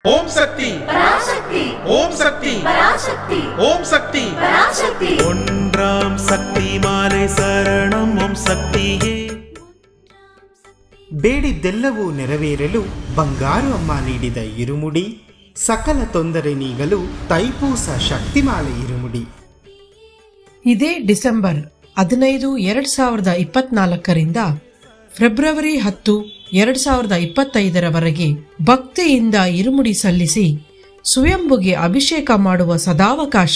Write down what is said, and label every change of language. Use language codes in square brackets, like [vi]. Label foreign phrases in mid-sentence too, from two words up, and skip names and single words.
[sa] ओम शक्ति पराशक्ति ओम शक्ति पराशक्ति ओम शक्ति पराशक्ति [ta] ஓம்ராம் சக்தி மாலை சரணம் ஓம் சக்தியே [kn] ಬೇಡಿದ್ದೆಲ್ಲವೂ ನೆರವೇರಲು ಬಂಗಾರು ಅಮ್ಮ ನೀಡಿದ ಇರುಮುಡಿ, ಸಕಲ ತೊಂದರೆ ನೀಗಲು ತೈಪೂಸ ಶಕ್ತಿಮಾಲೆ ಇರುಮುಡಿ. ಇದೇ ಡಿಸೆಂಬರ್ 15, 2024ರಿಂದ ಫೆಬ್ರವರಿ 10, 2025ರವರೆಗೆ ಭಕ್ತಿಯಿಂದ ಇರುಮುಡಿ ಸಲ್ಲಿಸಿ ಸ್ವಯಂಭುಗೆ ಅಭಿಷೇಕ ಮಾಡುವ ಸದಾವಕಾಶ.